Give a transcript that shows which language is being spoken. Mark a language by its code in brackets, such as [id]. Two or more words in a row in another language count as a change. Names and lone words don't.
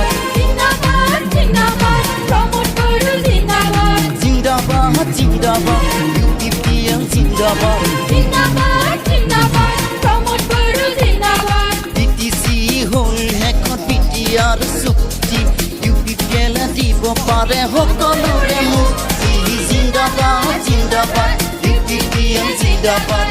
[hi] ज़िंदाबाद ज़िंदाबाद Promote Guru ज़िंदाबाद ज़िंदाबाद, ज़िंदाबाद, UPPL ज़िंदाबाद. ज़िंदाबाद ज़िंदाबाद Promote Guru ज़िंदाबाद [as] BTC হল এখন BTR চুক্তি UPPL দিব পাৰে সকলোৰে মুক্তি [hi] ज़िंदाबाद, ज़िंदाबाद, UPPL ज़िंदाबाद.